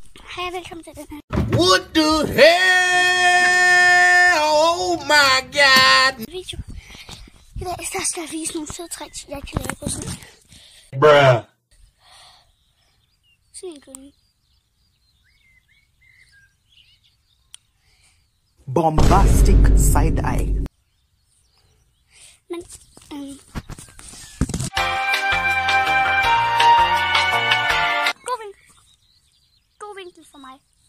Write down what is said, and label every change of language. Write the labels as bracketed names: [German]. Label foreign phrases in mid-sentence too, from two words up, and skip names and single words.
[Danish] Hej og velkommen til den her. [English] What the hell? Oh my god! Video. [Danish] I dag skal jeg vise nogle søde tricks, jeg kan lave på sådan. [English] Bruh. [Danish] Sådan en gynge. [English] Bombastic side eye. [Danish] Men god vinkel for mig.